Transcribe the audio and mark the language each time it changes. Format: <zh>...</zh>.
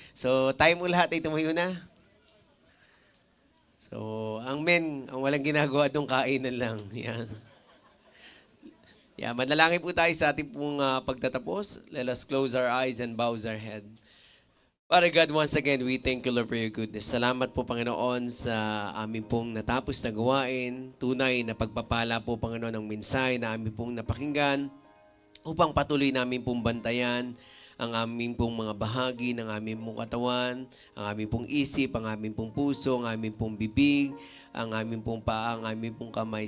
<tl>So, tayo mo lahat ay tumayo na. So, ang men, ang walang ginagawa doon, kainan lang. Yan. Yeah, manalangin po tayo sa ating pong pagtatapos.</tl> <en>Let us close our eyes and bow our head. Father God, once again, we thank you, Lord, for your goodness.</en> <tl>Salamat po, Panginoon, sa amin pong natapos na gawain. Tunay na pagpapala po, Panginoon, ng mensahe na amin pong napakinggan upang patuloy namin pong bantayan ang aming pong mga bahagi ng aming pong katawan, ang aming pong isip, ang aming pong puso, ang aming pong bibig, ang aming pong paa, ang aming pong kamay.</tl>